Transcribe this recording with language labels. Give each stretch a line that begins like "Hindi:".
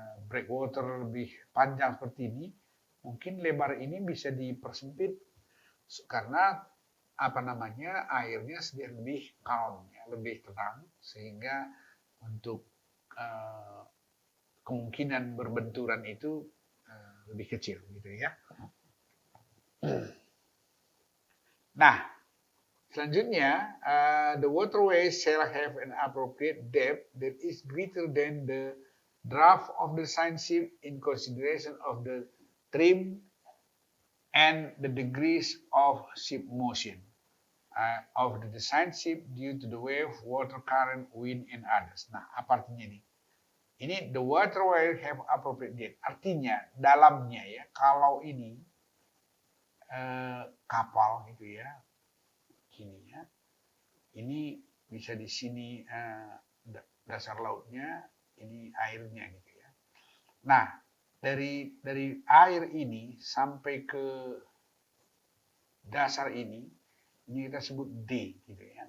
Indonesian: breakwater lebih panjang seperti ini, mungkin lebar ini bisa dipersempit karena airnya sedikit lebih calm ya, lebih tenang, sehingga untuk kemungkinan berbenturan itu lebih kecil gitu ya.
English: Nah, selanjutnya the waterway shall have an appropriate depth that is greater than the draft of the design ship in consideration of the trim and the degrees of ship motion of the design ship due to the wave, water current, wind, and others.
Indonesian: Nah, apa artinya ini?
English: Ini the waterway have appropriate depth.
Indonesian: Artinya dalamnya ya, kalau ini kapal gitu ya, gini ya, ini bisa di sini dasar lautnya, ini airnya gitu ya. Nah, dari air ini sampai ke dasar ini kita sebut D gitu ya.